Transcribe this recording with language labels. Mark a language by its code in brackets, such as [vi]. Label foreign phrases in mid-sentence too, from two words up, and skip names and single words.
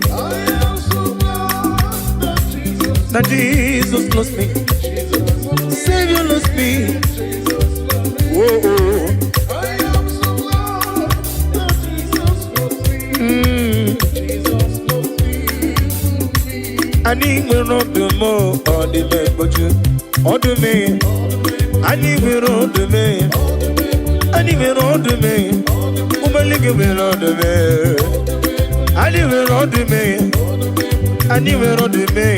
[en] I am so glad that Jesus That Jesus loves me. Jesus loves me. Savior loves me. Jesus loves me. Whoa, oh. I am so glad that Jesus loves me. Mm. Jesus loves me, even me. [ig] Anyị nwere ọdụm, ọ dị m egbochi. Ọdụm, anyị nwere ọdụm, anyị nwere ọdụm. Ụmụnne gị nwere ọdụm. Anyị nwere ọdụm, anyị nwere ọdụm.